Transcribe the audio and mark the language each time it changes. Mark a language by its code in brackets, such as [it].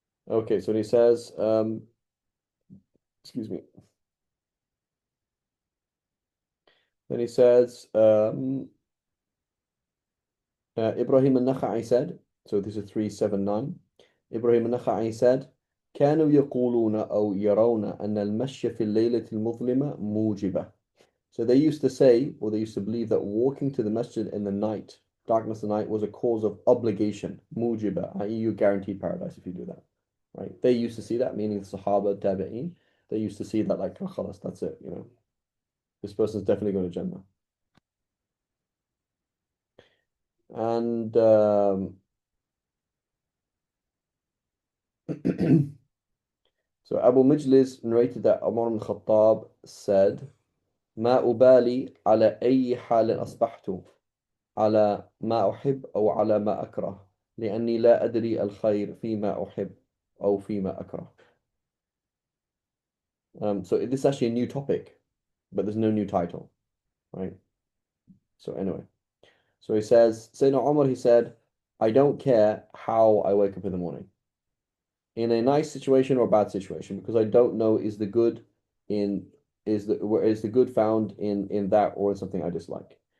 [en] Okay, so he says, excuse me. Then he says, Ibrahim al-Nakha'i said, so this is 379. Ibrahim al-Nakha'i said, [ar] كانوا يقولون أو يرون أن المشي في الليلة المظلمة موجبة. [en] So they used to say, or they used to believe that walking to the masjid in the night, darkness of the night, was a cause of obligation, mujiba, i.e. you guaranteed paradise if you do that, right? They used to see that, meaning the Sahaba, Tabi'een, they used to see that like, oh, khalas, that's it, this person's definitely going to Jannah. And so Abu Mijlis narrated that Umar ibn Khattab said, [ar] ما أبالي على أي حال أصبحت على ما أحب أو على ما أكره لأني لا أدري الخير فيما أحب أو فيما أكره. [en] So this is actually a new topic, but there's no new title, right? So anyway, so he says, Sayyidina Umar, he said, I don't care how I wake up in the morning, in a nice situation or a bad situation, because I don't know in is the good found in that or in something I dislike.